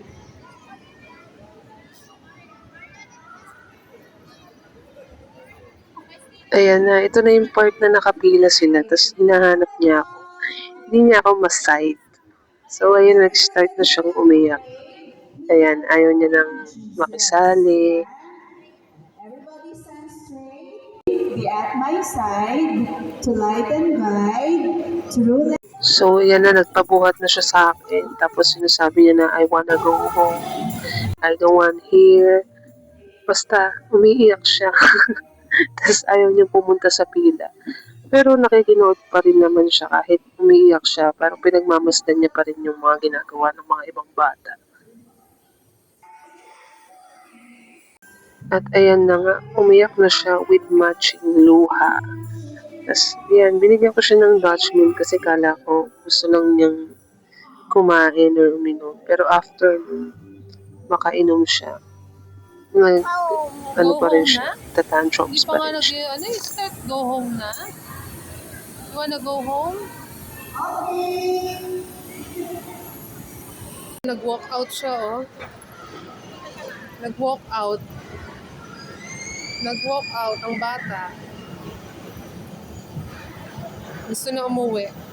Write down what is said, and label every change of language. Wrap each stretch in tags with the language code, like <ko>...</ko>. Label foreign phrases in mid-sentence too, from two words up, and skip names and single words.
<tl>Ayan na, ito na yung part na nakapila sila, tapos hinahanap niya ako. Hindi niya ako maside. So, ayun, nag-start na siyang umiyak. Ayan, ayaw niya nang makisali.</tl> <en>Everybody stand straight. Be at my side to light and guide. True.</en> <tl>So, yan na, nagpabuhat na siya sa akin. Tapos sinasabi niya na,</tl> <en>I wanna go home. I don't want here.</en> <tl>Basta, umiiyak siya. Tapos ayaw niya pumunta sa pila. Pero nakikinood pa rin naman siya kahit umiiyak siya. Pero pinagmamasdan niya pa rin yung mga ginagawa ng mga ibang bata. At ayan na nga, umiyak na siya</tl> <en>with matching</en> <tl>luha. Tapos yan, binigyan ko siya ng Dutch meal kasi kala ko gusto lang niyang kumain or uminom. Pero after makainom siya, pa rin siya, tatantrums pa rin siya.</tl> <en>Start go home na? You wanna go home?</en> <tl>Nag-walk out siya, oh. Nag-walk out. Nag-walk out ang bata. Gusto na umuwi.</tl>